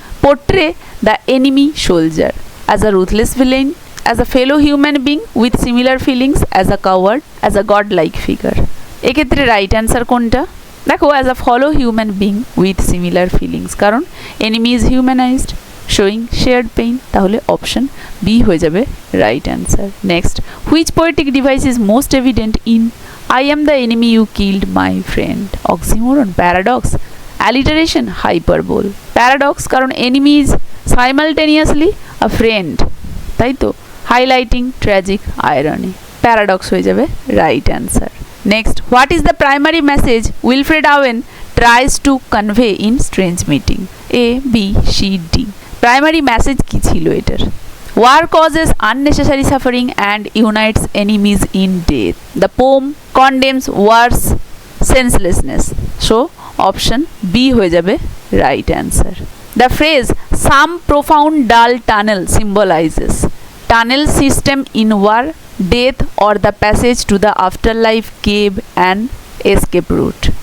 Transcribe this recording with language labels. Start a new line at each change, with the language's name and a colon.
English: portray the enemy soldier as a ruthless villain, as a fellow human being with similar feelings, as a coward, as a godlike figure.
Bangla: এক্ষেত্রে right answer কোনটা?
English: দেখো, as a fellow human being with similar feelings, কারণ enemy is humanised showing shared pain,
Bangla: তাহলে option B হয়ে যাবে right
English: Answer. Next, which poetic device is most evident in I am the enemy you killed my friend? Oxymoron, paradox, alliteration, hyperbole. Paradox, কারণ enemy is simultaneously a friend, তাই তো, highlighting tragic irony,
Bangla: paradox হয়ে যাবে
English: Right answer. Next, what is the primary message Wilfred Owen tries to convey in Strange Meeting?
Bangla: A, B, C, D. Primary message কি ছিল এটার?
English: War causes unnecessary suffering and unites enemies in death. The poem condemns war's senselessness. So, option B
Bangla: হয়ে যাবে
English: right answer. The phrase some profound dull tunnel symbolizes tunnel system in war, death or the passage to the afterlife, cave and escape route.